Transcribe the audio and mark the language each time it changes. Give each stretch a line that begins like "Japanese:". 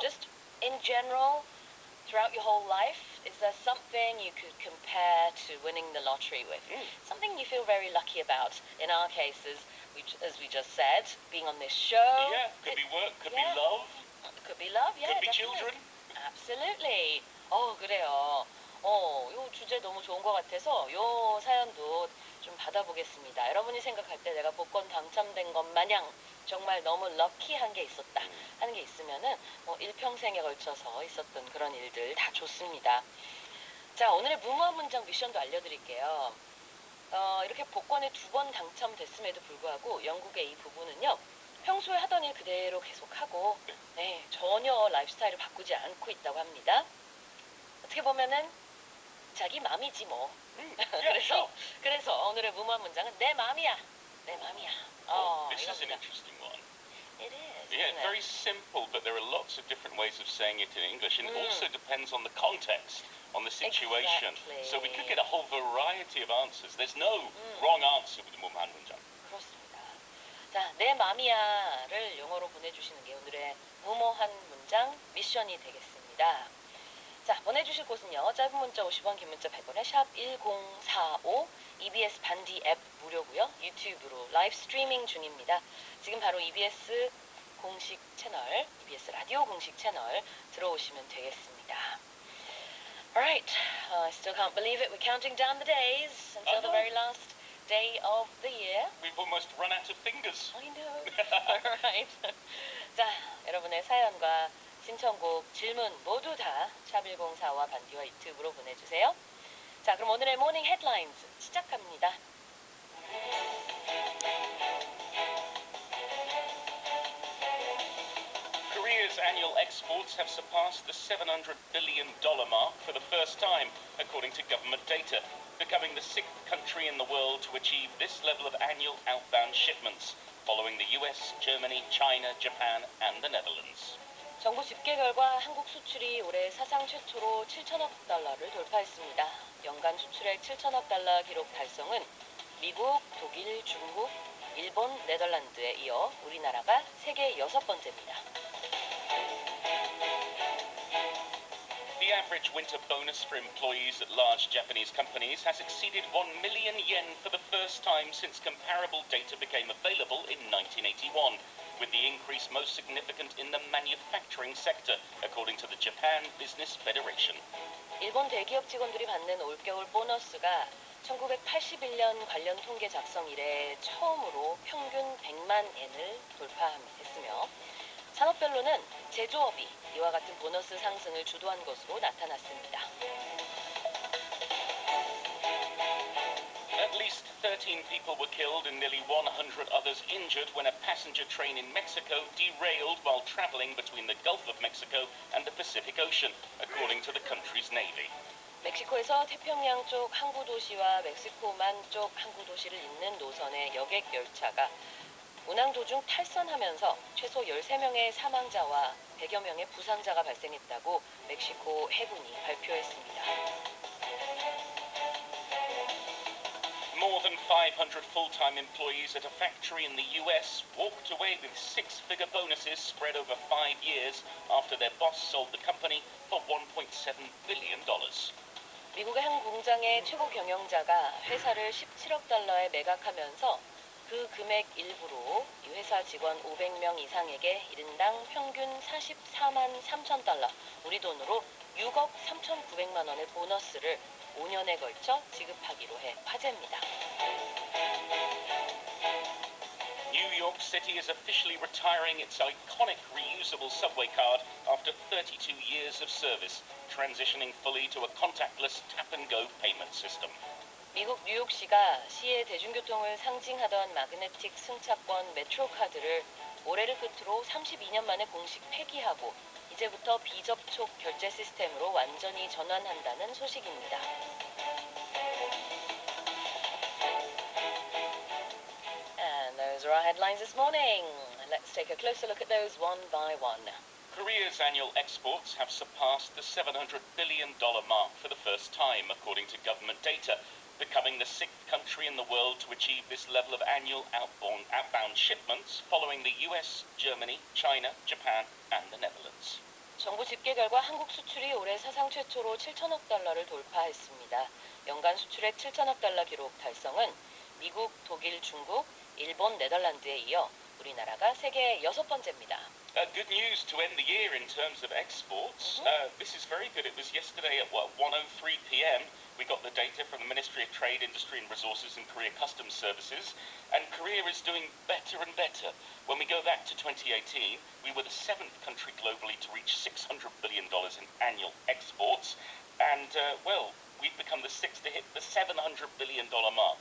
English: Just in general, throughout your whole life, is there something you could compare to winning the lottery with? Something you feel very lucky about. In our cases, as we just said, being on this show. Yeah, could be work, could be love. Could be love, yeah, could be children. Absolutely.
Korean: 그래요. 요 주제 너무 좋은 것 같아서 요 사연도 좀 받아보겠습니다. 여러분이 생각할 때 내가 복권 당첨된 것 마냥 정말 너무 럭키한 게 있었다 하는 게 있으면은 일평생에 걸쳐서 있었던 그런 일들 다 좋습니다. 자, 오늘의 무모한 문장 미션도 알려드릴게요. 이렇게 복권에 두 번 당첨됐음에도 불구하고 영국의 이 부부는요, 평소에 하던 일 그대로 계속하고 전혀 라이프스타일을 바꾸지 않고 있다고 합니다. 어떻게 보면은 자기 맘이지 뭐. 그래서 오늘의 무모한 문장은 내 맘이야. 내 맘이야.
English: This is an interesting one. It is. Yeah, very simple, but there are lots of different ways of saying it in English, and it also depends on the context, on the situation. Exactly. So we could get a whole variety of answers. There's no wrong answer with the 무모한 문장.
Korean: 그렇습니다. 자, 내 맘이야를 영어로 보내주시는 게 오늘의 무모한 문장 미션이 되겠습니다. 자, 보내주실 곳은요. 짧은 문자 50원, 긴 문자 100원에 샵 1045, EBS 반디 앱 무료고요. 유튜브로 라이브 스트리밍 중입니다. 지금 바로 EBS 공식 채널, EBS 라디오 공식 채널 들어오시면 되겠습니다.
English: Alright, I still can't believe it. We're counting down the days until the very last day of the year. We've almost run out of fingers. I know. Alright.
Korean: 자, 여러분의 사연과 신청곡, 질문 모두 다 샵1045와 반디와 유튜브로 보내주세요. 자, 그럼 오늘의 모닝 헤드라인즈 시작합니다.
English: Korea's annual exports have surpassed the $700 billion mark for the first time, according to government data, becoming the sixth country in the world to achieve this level of annual outbound shipments, following the US, Germany, China, Japan, and the Netherlands.
Korean: 정부 집계 결과 한국 수출이 올해 사상 최초로 7천억 달러를 돌파했습니다. 연간 수출액 7천억 달러 기록 달성은 미국, 독일, 중국, 일본, 네덜란드에 이어 우리나라가 세계 6번째입니다.
English: The average winter bonus for employees at large Japanese companies has exceeded 1 million yen for the first time since comparable data became available in 1981, with the increase most significant in the manufacturing sector, according to the Japan Business Federation.
Korean: 일본 대기업 직원들이 받는 올겨울 보너스가 1981년 관련 통계 작성 이래 처음으로 평균 100만 엔을 돌파했으며 산업별로는 제조업이 이와 같은 보너스 상승을 주도한 것으로 나타났습니다.
English: At least 13 people were killed and nearly 100 others injured when a passenger train in Mexico derailed while traveling between the Gulf of Mexico and the Pacific Ocean, according to the country's navy.
Korean: 멕시코에서 태평양 쪽 항구 도시와 멕시코만 쪽 항구 도시를 잇는 노선의 여객 열차가 운항 도중 탈선하면서 최소 13명의 사망자와 100여 명의 부상자가 발생했다고 멕시코 해군이 발표했습니다.
English: More than 500 full-time employees at a factory in the US walked away with six-figure bonuses spread over 5 years after their boss sold the company for $1.7 billion.
Korean: 미국의 한 공장의 최고 경영자가 회사를 17억 달러에 매각하면서 그 금액 일부로 이 회사 직원 500명 이상에게 1인당 평균 44만 3천 달러, 우리 돈으로 6억 3,900만 원의 보너스를 5년에 걸쳐 지급하기로 해 화제입니다.
English: New York City is officially retiring its iconic reusable subway card after 32 years of service, transitioning fully to a contactless tap-and-go payment system.
Korean: 미국 뉴욕시가 시의 대중교통을 상징하던 마그네틱 승차권 메트로 카드를 올해를 끝으로 32년 만에 공식 폐기하고 이제부터 비접촉 결제 시스템으로 완전히 전환한다는 소식입니다.
English: And those are our headlines this morning. Let's take a closer look at those one by one. Korea's annual exports have surpassed the $700 billion mark for the first time, according to government data, becoming the sixth country in the world to achieve this level of annual outbound shipments, following the US, Germany, China, Japan, and the Netherlands.
Korean: 정부 집계 결과 한국 수출이 올해 사상 최초로 7천억 달러를 돌파했습니다. 연간 수출액 7천억 달러 기록 달성은 미국, 독일, 중국, 일본, 네덜란드에 이어 우리나라가 세계 6번째입니다.
English: Good news to end the year in terms of exports. This is very good. It was yesterday at 1:03 p.m. We got the data from the Ministry of Trade, Industry and Resources and Korea Customs Services, and Korea is doing better and better. When we go back to 2018, we were the 7th country globally to reach $600 billion in annual exports, and we've become the 6th to hit the $700 billion mark.